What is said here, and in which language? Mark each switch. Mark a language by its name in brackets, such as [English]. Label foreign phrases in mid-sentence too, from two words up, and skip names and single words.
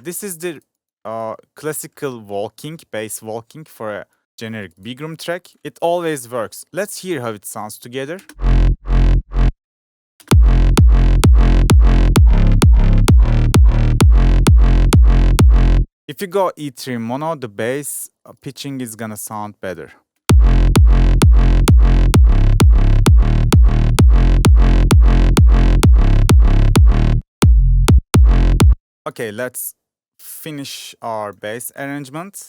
[English] Yeah, this is the classical walking, bass walking for a generic BIGROOM track, it always works. Let's hear how it sounds together. If you go E3 mono, the bass pitching is gonna sound better. Okay, let's finish our bass arrangement.